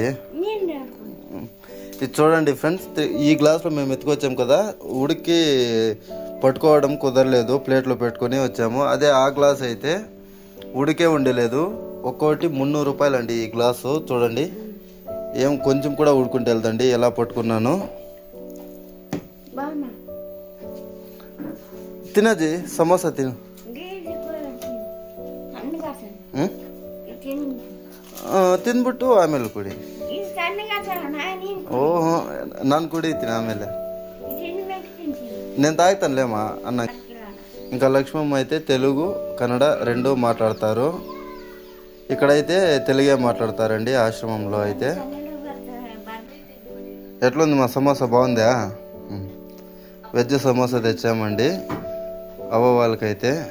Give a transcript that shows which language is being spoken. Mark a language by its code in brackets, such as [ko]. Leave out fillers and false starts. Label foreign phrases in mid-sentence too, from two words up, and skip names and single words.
[te] ఇది చూడండి ఫ్రెండ్స్, ఈ గ్లాస్లో మేము ఎత్తుకొచ్చాం కదా, ఉడికి పట్టుకోవడం కుదరలేదు, ప్లేట్లో పెట్టుకొని వచ్చాము. అదే ఆ గ్లాస్ అయితే ఉడికే ఉండలేదు. ఒక్కోటి 300 రూపాయలు అండి ఈ గ్లాసు. చూడండి, ఏం కొంచెం కూడా ఉడుకుంటే వెళ్తండి. ఎలా పట్టుకున్నాను. తినజీ సమోసా తిను. [kn] ತಿಂದ್ಬಿಟ್ಟು ಆಮೇಲೆ ಕುಡಿ. ಓಹೋ ನಾನು ಕುಡಿತೀನಿ ಆಮೇಲೆ. [te] నేను తాగుతానులేమా అన్న. ఇంకా లక్ష్మమ్మ అయితే తెలుగు కన్నడ 2 మాట్లాడతారు. ఇక్కడైతే తెలుగే మాట్లాడతారండి ఆశ్రమంలో అయితే. ఎట్లుంది మా సమోసా? బాగుందా? వెజ్ సమోసా తెచ్చామండి వాళ్ళకైతే.